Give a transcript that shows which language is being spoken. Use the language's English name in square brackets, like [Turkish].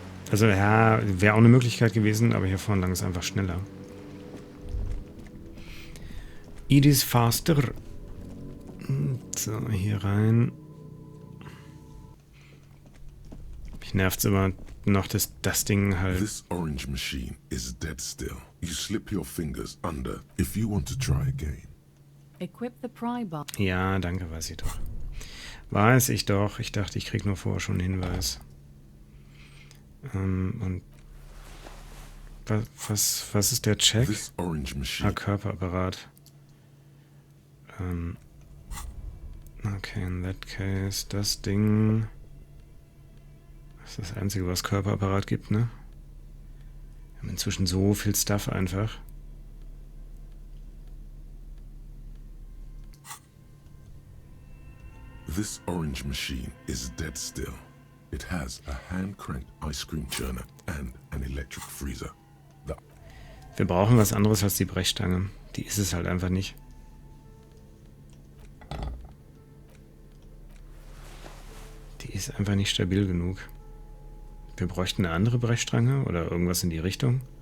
[German] Also ja, wäre auch eine Möglichkeit gewesen, aber hier vorne lang ist einfach schneller. [English] It is faster. [German] So, hier rein. Mich nervt's immer noch, dass das Ding halt... [English] This orange machine is dead still. You slip your fingers under if you want to try again. Equip the pry bar. [German] Ja, danke, weiß ich doch. Weiß ich doch. Ich dachte, ich krieg nur vorher schon einen Hinweis. Und was ist der Check? [English] This orange machine. [German] Körperapparat. [English] Okay, in that case, [German] das Ding. Das ist das Einzige, was Körperapparat gibt, ne? Wir haben inzwischen so viel Stuff einfach. [English] This orange machine is dead still. It has a hand-cranked ice cream churner and an electric freezer. [German] Wir brauchen was anderes als die Brechstange. Die ist es halt einfach nicht. Die ist einfach nicht stabil genug. Wir bräuchten eine andere Brechstange oder irgendwas in die Richtung.